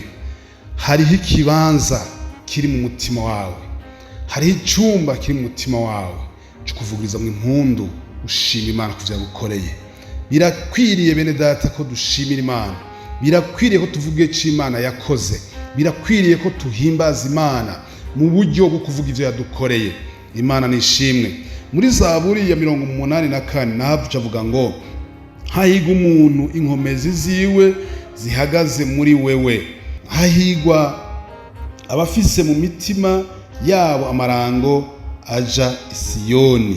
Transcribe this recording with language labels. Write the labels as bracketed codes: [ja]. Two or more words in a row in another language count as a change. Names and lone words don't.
[rn] Hariho ikibanza kiri mu mutima wawe, hariho icyumba kiri mu mutima wawe cyo kuvugiriza mu impundu ushima Imana kuvya gukoreye. Birakwiriye bene data ko dushimira Imana, birakwiriye ko tuvuge icyo Imana yakoze, birakwiriye ko tuhimbaza Imana mu buryo bwo kuvuga ivyo yadukoreye. Imana nishimwe. Muri Zaburi ya 84 nahavuga avuga ngo hahigwa umuntu inkomezi ziwe zihagaze muri wewe, hahigwa abafise mu mitima yabo amarango aja i Siyoni.